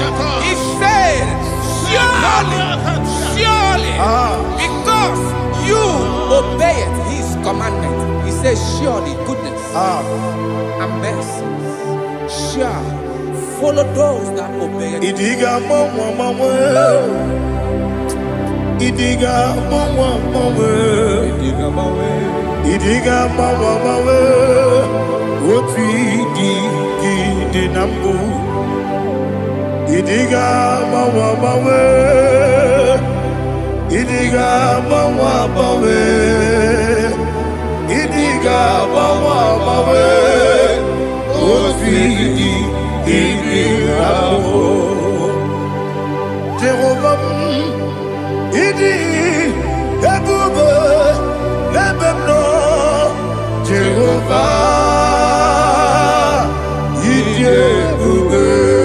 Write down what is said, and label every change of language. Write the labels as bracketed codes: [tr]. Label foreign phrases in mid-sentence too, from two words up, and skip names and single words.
[en] He said, surely, because you obeyed His commandment. He says, surely goodness and mercy shall follow those that obey Him. [ig] Idiga mawe, oti di nambu. Idiga mawe, idiga mawe, idiga mawe, oti di nambu. Jehovah, idi. Jehovah, Idebube.